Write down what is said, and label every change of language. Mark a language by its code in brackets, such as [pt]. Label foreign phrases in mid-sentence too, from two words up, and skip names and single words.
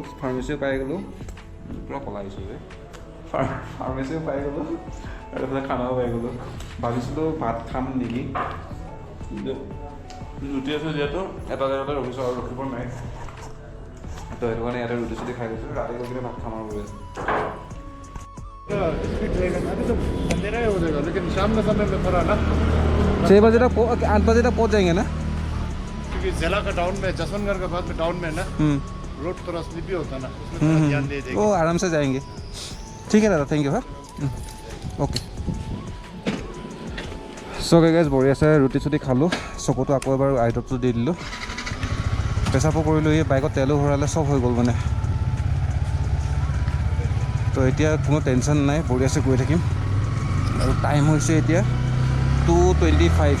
[as] ফাৰ্মাচীও পাই গ'লোঁ, পূৰা পলাইছোঁ যে, ফাৰ্মাচীও পাই গ'লোঁ আৰু এইফালে খানাও পাই গ'লোঁ। ভাবিছিলোঁ ভাত খাম নেকি, ৰুটি আছোঁ যিহেতু এটা জেগাতে ৰখিছোঁ আৰু ৰখিব নাই, তো সেইটো কাৰণে ইয়াতে ৰুটি চুটি খাই গৈছোঁ। ৰাতি গৈ কিনে ভাত খাম আৰু গৈ [hi] अभी तो अंधेरा ही हो जाएगा, लेकिन शाम के समय में थोड़ा ना, 6 बजे तक 8 बजे तक पहुँच जाएंगे ना। क्योंकि जिला का टाउन में, जसवंतगढ़ के बाद में टाउन में ना रोड थोड़ा स्लिपी होता है ना, उसमें थोड़ा ध्यान दे देंगे। वो आराम से जाएंगे। ठीक है दादा, [en] thank you. [hi] हाँ ओके। [en] so guys [as] বঢ়িয়া আছে, ৰুটি চুটি খালোঁ, চকুটো আকৌ এবাৰ আই ড্ৰপটো দি দিলোঁ, পেচাবো কৰিলোঁ, এই বাইকত তেলো ভৰালে, চব হৈ গ'ল মানে। তো এতিয়া কোনো টেনশ্যন নাই, বঢ়িয়াছে গৈ থাকিম। আৰু টাইম হৈছে এতিয়া 2:25।